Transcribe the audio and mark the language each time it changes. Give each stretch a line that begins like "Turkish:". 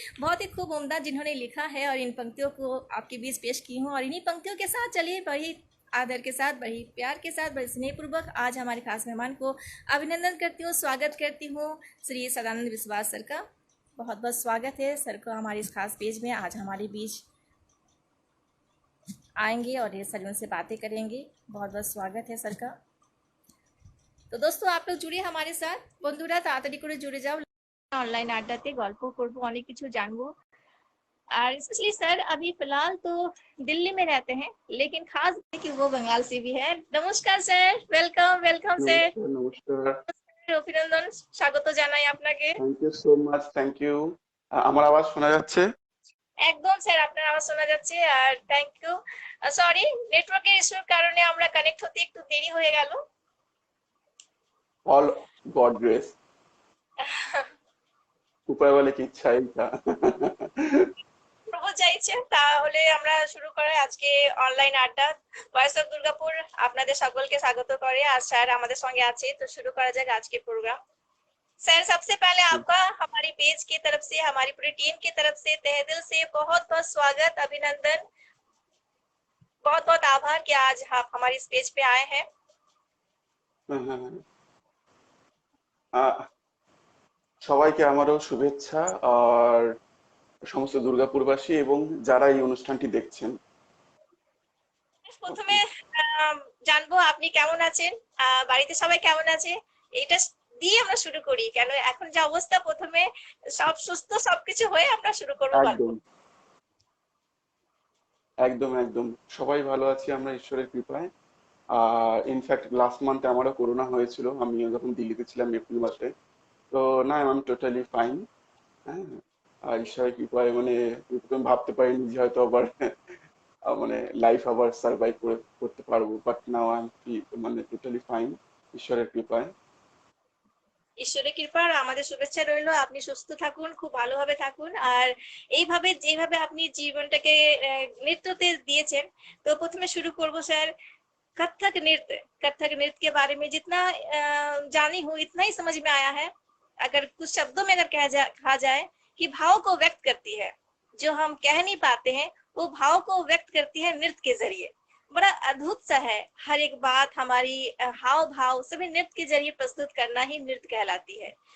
Hindi: बहुत ही खूब उम्दा जिन्होंने लिखा है और इन पंक्तियों को आपके बीच पेश की हूँ। और इन्हीं पंक्तियों के साथ चलिए बड़ी आदर के साथ, बड़ी प्यार के साथ, बड़े स्नेहपूर्वक आज हमारे खास मेहमान को अभिनंदन करती हूँ, स्वागत करती हूँ श्री सदानंद विश्वास सर का। बहुत बहुत स्वागत है सर को हमारे इस खास पेज में। आज हमारे बीच आएंगे और ढेर सारी उनसे बातें करेंगे। बहुत बहुत स्वागत है सर का। तो दोस्तों आप लोग जुड़े हमारे साथ,
Bangla: বন্ধুরা তাড়াতাড়ি করে
Hindi: जुड़े जाओ।
Bangla: ऑनलाइन আড্ডাতে গল্প করবো, অনেক কিছু জানবো।
Hindi: और स्पेशली सर अभी फिलहाल तो दिल्ली में रहते हैं, लेकिन खास है कि वो बंगाल से भी है। नमस्कार सर, वेलकम वेलकम सर।
Bangla: নমস্কার। অভিনন্দন, স্বাগত জানাই আপনাকে।
English: Thank you so much, thank you.
Bangla: আমার আওয়াজ শোনা যাচ্ছে? একদম স্যার, আপনার আওয়াজ শোনা যাচ্ছে। আর থ্যাংক ইউ। সরি, নেটওয়ার্কের ইস্যুর কারণে আমরা কানেক্ট হতে একটু দেরি হয়ে গেল।
English: All God grace.
Bangla: উপরওয়ালা কি ইচ্ছাই তা। প্রভু চাইছেন তাহলে আমরা শুরু করে আজকে অনলাइन আড্ডা ভয়েস অফ দুর্গাপুর আপনাদের সকলকে স্বাগত করে। আর স্যার আমাদের সঙ্গে আছে, তো শুরু করা যাক
Hindi: आज के प्रोग्राम। सर सबसे पहले आपका हमारी पेज की तरफ से, हमारी पूरी टीम की तरफ से तहे दिल से बहुत बहुत स्वागत, अभिनंदन, बहुत बहुत आभार कि आज आप हमारी इस पेज पे आए हैं।
Bangla: হ্যাঁ, হ্যাঁ, হ্যাঁ। আহ, সবাইকে আমারও শুভেচ্ছা, আর সমস্ত দুর্গাপুরবাসী এবং যারা এই অনুষ্ঠানটি দেখছেন। প্রথমে জানবো আপনি কেমন আছেন, বাড়িতে সবাই কেমন আছে, এটা দিয়ে আমরা শুরু করি। কেন এখন যে অবস্থা, প্রথমে সব সুস্থ সবকিছু হয়ে আমরা শুরু করবো গল্প। একদম একদম একদম সবাই ভালো আছি আমরা ঈশ্বরের কৃপায়। ইনফ্যাক্ট লাস্ট মান্থে আমারও করোনা হয়েছিল, আমি যখন দিল্লিতে ছিলাম এপ্রিল মাসে। তো না,
English: I am totally fine.
Bangla: হ্যাঁ, আর ঈশ্বরের কৃপায় মানে আমি ভাবতে পারিনি যে হয়তো আবার মানে লাইফ আবার সার্ভাইভ করতে পারবো,
English: but now I am
Bangla: মানে টোটালি ফাইন ঈশ্বরের কৃপায়। ঈশ্বরের কৃপা আর আমাদের শুভেচ্ছা রইলো, আপনি সুস্থ থাকুন, খুব ভালোভাবে থাকুন। আর এইভাবে যেভাবে আপনি জীবনটাকে নৃত্যতে দিয়েছেন, তো প্রথমে শুরু করব স্যার कथक नृत्य।
Hindi: कथक नृत्य के बारे में जितना जानी हूँ इतना ही समझ में आया है। अगर कुछ शब्दों में अगर कहा जाए कि भाव को व्यक्त करती है, जो हम कह नहीं पाते हैं वो भाव को व्यक्त करती है नृत्य के जरिए। बड़ा अद्भुत सा है, हर एक बात हमारी हाव भाव सभी नृत्य के जरिए प्रस्तुत करना ही नृत्य कहलाती है।